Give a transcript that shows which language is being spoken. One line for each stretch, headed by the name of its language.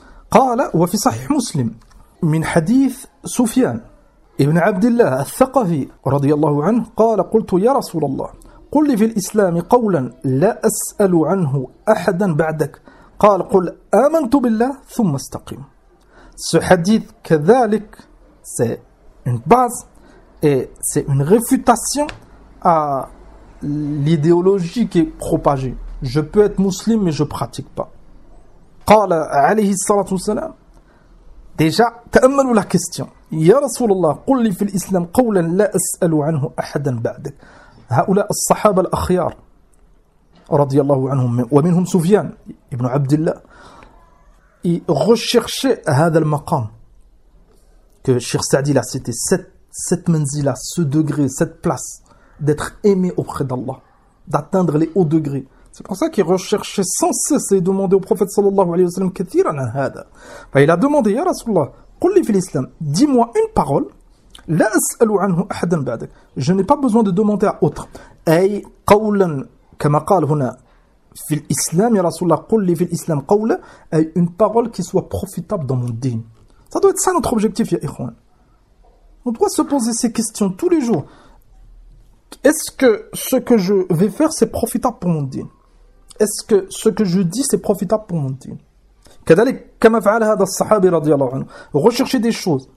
Arabic: قال وفي صحيح مسلم من حديث سفيان ابن عبد الله الثقفي رضي الله عنه قال قلت يا رسول الله قل لي في الإسلام قولا لا أسأل عنه أحدا بعدك قال قل آمنت بالله ثم استقم سحديث كذلك
French: c'est une base et c'est une réfutation à l'idéologie qui est propagée. Je peux être musulman, mais je ne pratique pas.
Arabic: قال عليه الصلاة والسلام.
French: Déjà, تأملوا la question.
Arabic: يا رسول الله قل لي في الإسلام قولا لا أسأل عنه أحدا بعدك. هؤلاء الصحابة الأخيار رضي الله عنهم ومنهم سفيان ابن عبد الله.
French: Ils recherchaient
Arabic: هذا المقام
French: que Cheikh Saadi l'a cité, cette manzila, ce degré, cette place d'être aimé auprès d'Allah, d'atteindre les hauts degrés. C'est pour ça qu'il recherchait sans cesse et demandait au prophète sallallahu alayhi wa sallam
Arabic: كثيرًا هذا.
French: Enfin, il a demandé ya Rasulullah,
Arabic: قل لي في الإسلام,
French: dis-moi une parole,
Arabic: لا أسأل عنه أحدا بعدك.
French: Je n'ai pas besoin de demander à autre.
Arabic: أي قولا كما قال هنا في الإسلام يا رسول الله قل لي في الإسلام قولا, أي
French: une parole qui soit profitable dans mon dîn. Ça doit être ça notre objectif ya ikhwan. On doit se poser ces questions tous les jours. Est-ce que ce que je vais faire c'est profitable pour mon dîn? Est-ce que ce que je dis, c'est profitable pour mon dîn?
Arabic: Kadalik, kama fa'ala hada as-sahabi radiyallahu anhu.
French: Rechercher des choses.